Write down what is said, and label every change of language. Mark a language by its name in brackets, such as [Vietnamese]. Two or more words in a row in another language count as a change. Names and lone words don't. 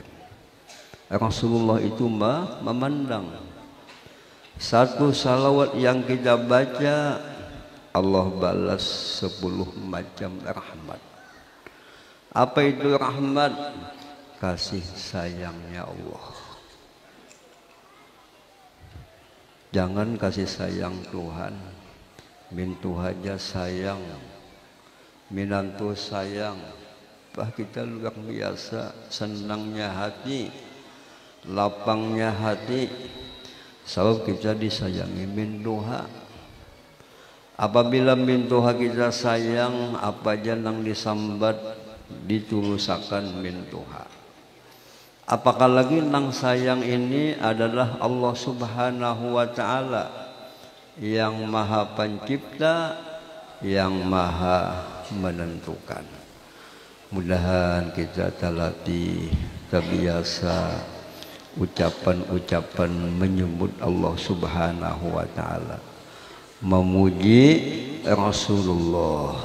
[Indonesian] Rasulullah itu memandang. Satu salawat yang kita baca, Allah balas 10 macam rahmat. Apa itu rahmat? Kasih sayangnya Allah. [Banjar] Jangan kasih sayang Tuhan, mintu aja sayang, minantu sayang. Bah kita luar biasa senangnya hati, lapangnya hati, sebab kita disayangi min Tuha. Apabila min Tuha kita sayang, apa aja yang disambat ditulusakan min Tuha. Apakah lagi nang sayang ini adalah [Arabic] Allah Subhanahu wa Ta'ala [Banjar] yang Maha Pencipta, yang Maha Menentukan. [Indonesian] Mudahan kita terlatih, terbiasa ucapan-ucapan menyebut [Arabic] Allah Subhanahu wa Ta'ala, [Indonesian] memuji Rasulullah.